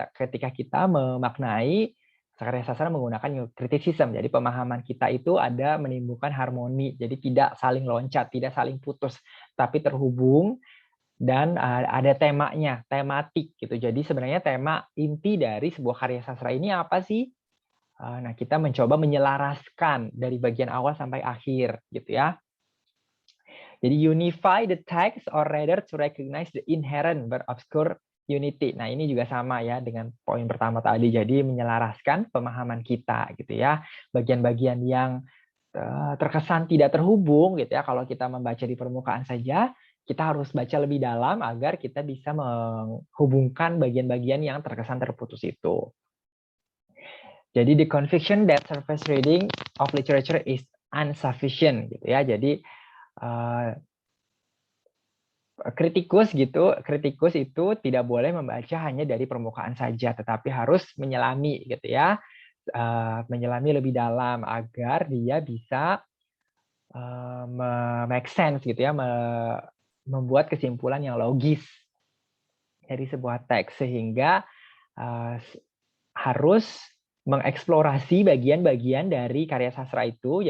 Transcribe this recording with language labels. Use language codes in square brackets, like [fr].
[id] Ketika kita memaknai karya sastra menggunakan New Criticism, jadi pemahaman kita itu ada menimbulkan harmoni, jadi tidak saling loncat, tidak saling putus, tapi terhubung dan ada temanya, tematik gitu. Jadi sebenarnya tema inti dari sebuah karya sastra ini apa sih? Nah, kita mencoba menyelaraskan dari bagian awal sampai akhir gitu ya. [en] Jadi unify the text or rather to recognize the inherent but obscure unity. [id] Nah, ini juga sama ya dengan poin pertama tadi. Jadi menyelaraskan pemahaman kita gitu ya. Bagian-bagian yang terkesan tidak terhubung gitu ya, kalau kita membaca di permukaan saja, kita harus baca lebih dalam agar kita bisa menghubungkan bagian-bagian yang terkesan terputus itu. [en] Jadi the conviction that surface reading of literature is insufficient gitu ya. [id] Jadi kritikus itu tidak boleh membaca hanya dari permukaan saja, tetapi harus menyelami gitu ya, menyelami lebih dalam agar dia bisa make sense gitu ya, membuat kesimpulan yang logis dari sebuah teks, sehingga harus mengeksplorasi bagian-bagian dari karya sastra itu.